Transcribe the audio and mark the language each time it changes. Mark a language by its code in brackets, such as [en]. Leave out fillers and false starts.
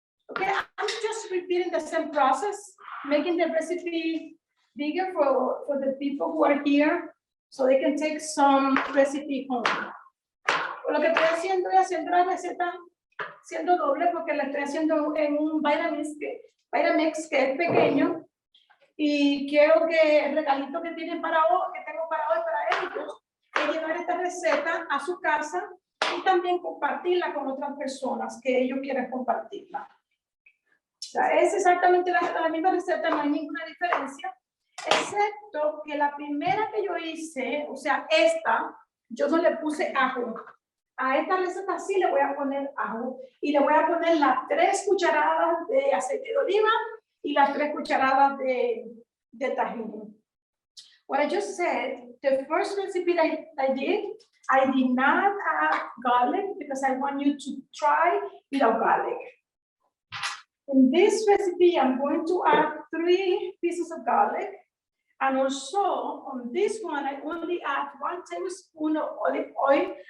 [en] Okay, I'm just repeating the same process, making the recipe bigger for the people who are here, so they can take some recipe home. [es] Lo que estoy haciendo es haciendo la receta siendo doble porque la estoy haciendo en un Vitamix que es pequeño y quiero que el regalito que tengo para hoy para ellos es llevar esta receta a su casa y también compartirla con otras personas que ellos quieran compartirla. sea, es exactamente la misma receta, no hay ninguna diferencia, excepto que la primera que yo hice, o sea, esta, yo no le puse ajo. A esta receta sí le voy a poner ajo y le voy a poner las 3 cucharadas de aceite de oliva y las 3 cucharadas de tahini. [en] What I just said, the first recipe that I did not add garlic because I want you to try without garlic. In this recipe, I'm going to add 3 pieces of garlic. And also on this one, I only add 1 tablespoon of olive oil.